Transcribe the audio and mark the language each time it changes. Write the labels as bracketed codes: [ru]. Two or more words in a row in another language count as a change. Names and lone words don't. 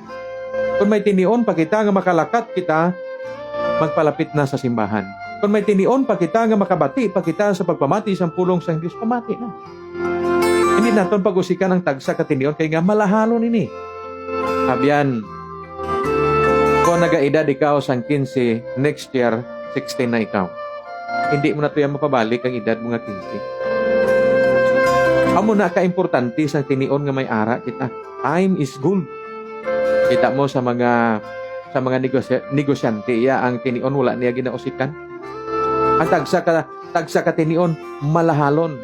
[hil] Kung may tinion pa kita nga makalakat kita, magpalapit na sa simbahan. Kung may tinion pa kita nga makabati pa kita sa pagpamati sa pulong sa Diyos, pamati na. Hindi naton pag-usikan ang tagsa ka tinion kay nga malahalon ini. Abyan, kung nagaedad ikaw sang 15, [en] next year, [hil] 16 na ikaw. [tl] Hindi mo na ito yung mapabalik ang edad mo nga 15. [hil] Amo na ka-importante sang tinion nga may ara kita. [en] Time is gold. [hil] Kita mo sa mga negosyante, ang tinion wala niya ginausikan. Ang tagsa ka tinion, malahalon.